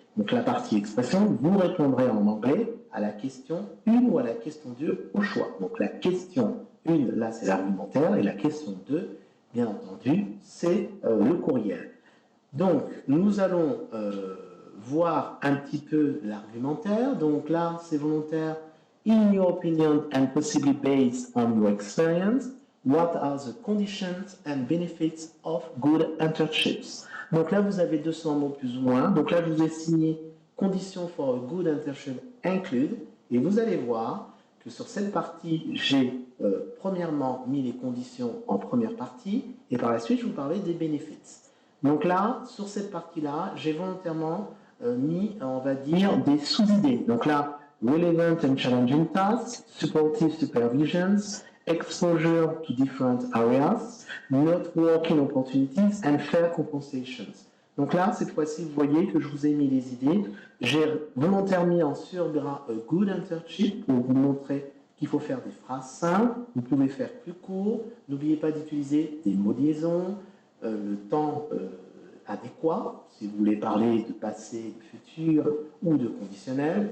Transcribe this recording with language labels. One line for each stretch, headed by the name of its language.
French: Donc la partie expression, vous répondrez en anglais à la question 1 ou à la question 2 au choix. Donc la question 1, là, c'est l'argumentaire, et la question 2, bien entendu, c'est le courriel. Donc, nous allons voir un petit peu l'argumentaire. Donc là, c'est volontaire.
English: In your opinion and possibly based on your experience, what are the conditions and benefits of good internships?
French: Donc là, vous avez 200 mots plus ou moins. Donc là, je vous ai signé
English: conditions for a good internship include.
French: Et vous allez voir que sur cette partie, j'ai premièrement mis les conditions en première partie. Et par la suite, je vous parlais des benefits. Donc là, sur cette partie-là, j'ai volontairement mis, on va dire, des sous-idées. Donc là,
English: relevant and challenging tasks, supportive supervisions, exposure to different areas, networking opportunities and fair compensations.
French: Donc là, cette fois-ci, vous voyez que je vous ai mis les idées. J'ai volontairement mis en surgras good internship pour vous montrer qu'il faut faire des phrases simples. Vous pouvez faire plus court. N'oubliez pas d'utiliser des mots liaisons, le temps adéquat, si vous voulez parler de passé, de futur ou de conditionnel.